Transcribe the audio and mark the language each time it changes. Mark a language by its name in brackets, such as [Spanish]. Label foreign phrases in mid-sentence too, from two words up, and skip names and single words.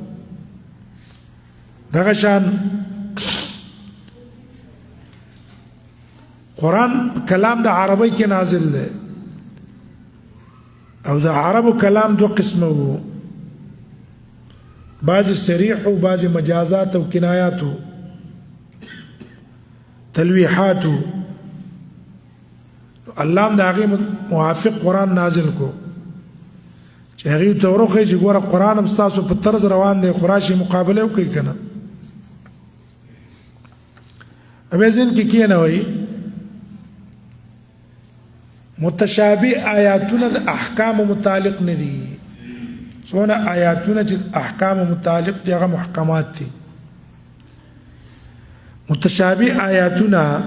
[Pashto] دغه شان قرآن کلام د عربی کې نازل دی او د عربو کلام دو قسمه وو [Arabic] بعض صریح و بعض مجازات و کنایات و [Pashto] تلویحات و الله هم د هغې موافق قرآن نازل کو چې هغې ته ورخی چې ګوره قرآن هم ستاسو په طرز روان دی خو راشي مقابله وکړئ که نه بیا ذهن کې کښېنوئ متشابه آیاتونه د احکامو متعلق نه دي څونه آیاتونه چې احکامو متعلق دي هغه محکمات دي متشابه آیاتونه